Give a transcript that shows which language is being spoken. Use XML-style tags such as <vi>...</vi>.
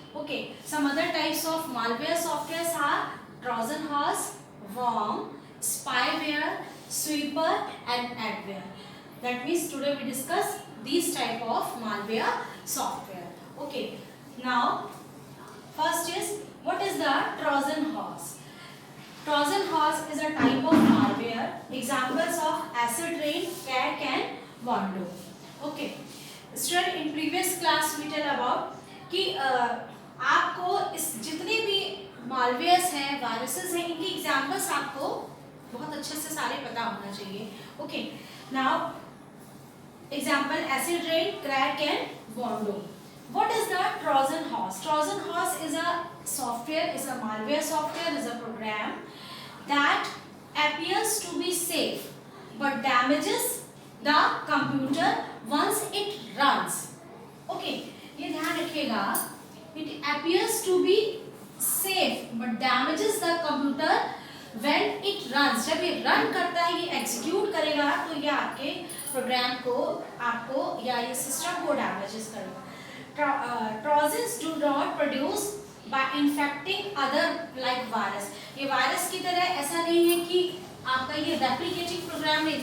<en>Okay, some other types of malware softwares are Trojan horse, worm, spyware, sweeper and adware. That means today we discuss these type of malware software. Okay, now first is, what is the Trojan horse? Trojan horse is a type of malware. Examples of acid rain, cat and Wando. Okay, student, in previous class we tell about</en> <hi>कि आपको इस जितने भी malwares हैं, viruses हैं, इनकी examples आपको बहुत अच्छे से सारे पता होना चाहिए.</hi> <en>Okay, now example acid rain, crack and Wando. What is the Trojan horse? Trojan horse is a software, is a malware software, is a program that appears to be safe but damages the computer once it runs.</en> <hi>Okay, ये ध्यान रखिएगा.</hi> <en>It appears to be safe but damages the computer when it runs.</en> <hi>जब ये run करता है, ये execute करेगा, तो ये आपके प्रोग्राम को, आपको या ये सिस्टम को डैमेजेस करेगा.</hi> <en>Trojans do not produce by infecting other like virus.</en> <hi>ये वायरस की तरह ऐसा नहीं है कि आपका ये replicating program है.</hi>